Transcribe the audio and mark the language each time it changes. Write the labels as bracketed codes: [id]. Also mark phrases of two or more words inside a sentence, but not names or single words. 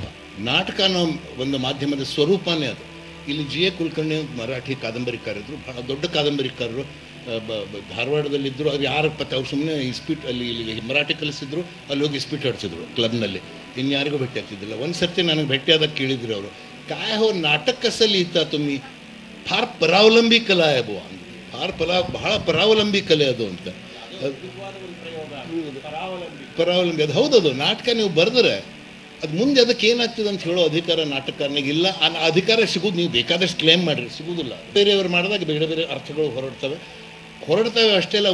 [kn] ನಾಟಕ ಅನ್ನೋ ಒಂದು ಮಾಧ್ಯಮದ ಸ್ವರೂಪನೇ ಅದು. ಇಲ್ಲಿ GA ಕುಲಕರ್ಣಿ ಮರಾಠಿ ಕಾದಂಬರಿಕಾರರು, ಬಹಳ ದೊಡ್ಡ ಕಾದಂಬರಿಕಾರರು, ಧಾರವಾಡದಲ್ಲಿದ್ದರು. ಅದು ಯಾರ ಪತ್ತೆ, ಅವ್ರು ಸುಮ್ಮನೆ ಇಸ್ಪೀಟ್ ಇಲ್ಲಿ ಮರಾಠಿ ಕಲಿಸಿದ್ರು, ಅಲ್ಲಿ ಹೋಗಿ ಇಸ್ಪೀಟ್ ಆಡ್ತಿದ್ರು ಕ್ಲಬ್ನಲ್ಲಿ, ಇನ್ಯಾರಿಗೂ ಭೇಟಿ ಆಗ್ತಿದ್ದಿಲ್ಲ. ಒಂದು ಸರ್ತಿ ನನಗೆ ಭೇಟಿಯಾದಾಗ ಕೇಳಿದ್ರು ಅವರು, [mr] काय हो नाटक कसं लिहिता तुम्ही? फार परावलंबी कला आहे बुवा, [kn] ಬಹಳ ಪರಾವಲಂಬಿ ಕಲೆ ಅದು ಅಂತ. ಪರಾವಲಂಬಿ ಅದು ಹೌದದು. ನಾಟಕ ನೀವು ಬರೆದ್ರೆ ಅದು ಮುಂದೆ ಅದಕ್ಕೆ ಏನಾಗ್ತದೆ ಅಂತ ಹೇಳೋ ಅಧಿಕಾರ ನಾಟಕನಿಗೆ ಇಲ್ಲ. ಆ ಅಧಿಕಾರ ಸಿಗೋದು ನೀವು ಬೇಕಾದಷ್ಟು ಕ್ಲೇಮ್ ಮಾಡಿರಿ, ಸಿಗೋದಿಲ್ಲ. ಬೇರೆಯವರು ಮಾಡಿದಾಗ ಬೇರೆ ಬೇರೆ ಅರ್ಥಗಳು ಹೊರಡ್ತವೆ ಅಷ್ಟೇ ಅಲ್ಲ.